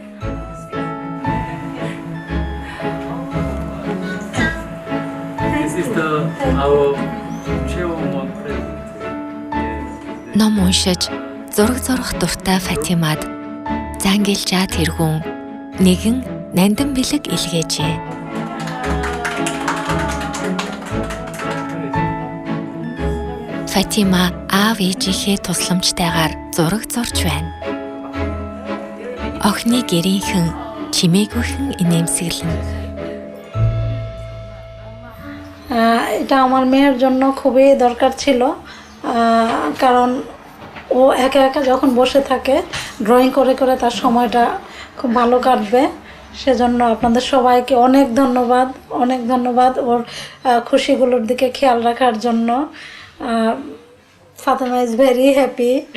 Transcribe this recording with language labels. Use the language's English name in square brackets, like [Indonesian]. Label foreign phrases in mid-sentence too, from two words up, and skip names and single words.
[Mongolian] Ном уншиж зураг зурах дуртай Фатимад Зангилжаа тэргүүн нэгэн нандин бэлэг илгээжээ. Фатима аав ээжийнхээ тусламжтайгаар зураг зурж байна. Охины гэрийнхэн чимээгүйхэн инээмсэглэн. [Bangla] এটা আমার মেয়ের জন্য খুবই দরকার ছিল কারণ ও একা একা যখন বসে থাকে ড্রয়িং করে করে তার সময়টা খুব ভালো কাটবে সেজন্য আপনাদের সবাইকে অনেক ধন্যবাদ ওর খুশিগুলোর দিকে খেয়াল রাখার জন্য [English] Fatima is very happy.